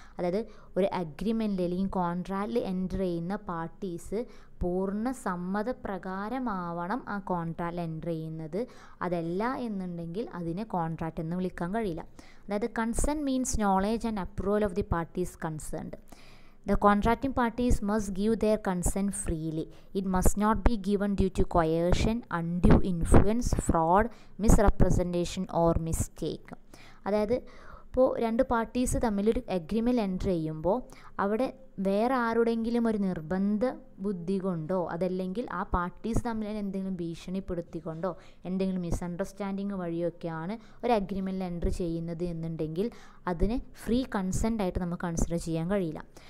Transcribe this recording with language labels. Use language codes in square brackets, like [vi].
[ml] അതായത് ഒരു അഗ്രിമെൻറ്റിൽ അല്ലെങ്കിൽ കോൺട്രാക്റ്റിൽ എൻ്റർ ചെയ്യുന്ന പാർട്ടീസ് പൂർണ്ണ സമ്മതപ്രകാരമാവണം ആ കോൺട്രാക്റ്റിൽ എൻ്റർ ചെയ്യുന്നത്. അതല്ല എന്നുണ്ടെങ്കിൽ അതിനെ കോൺട്രാക്റ്റ് എന്ന് വിളിക്കാൻ കഴിയില്ല. അതായത് [en] Consent means knowledge and approval of the parties concerned. The contracting parties must give their consent freely. It must not be given due to coercion, undue influence, fraud, misrepresentation or mistake. [ml] അതായത് ഇപ്പോൾ 2 parties തമ്മിലൊരു agreement enter ചെയ്യുമ്പോൾ അവിടെ വേറെ ആരുടെങ്കിലും ഒരു നിർബന്ധ ബുദ്ധി കൊണ്ടോ അതല്ലെങ്കിൽ ആ പാർട്ടീസ് തമ്മിൽ എന്തെങ്കിലും ഭീഷണിപ്പെടുത്തിക്കൊണ്ടോ എന്തെങ്കിലും മിസ്അണ്ടർസ്റ്റാൻഡിങ് വഴിയൊക്കെയാണ് ഒരു അഗ്രിമെൻറ്റിൽ എൻ്റർ ചെയ്യുന്നത് എന്നുണ്ടെങ്കിൽ അതിനെ ഫ്രീ കൺസെൻ്റ് ആയിട്ട് നമുക്ക് കൺസിഡർ ചെയ്യാൻ കഴിയില്ല.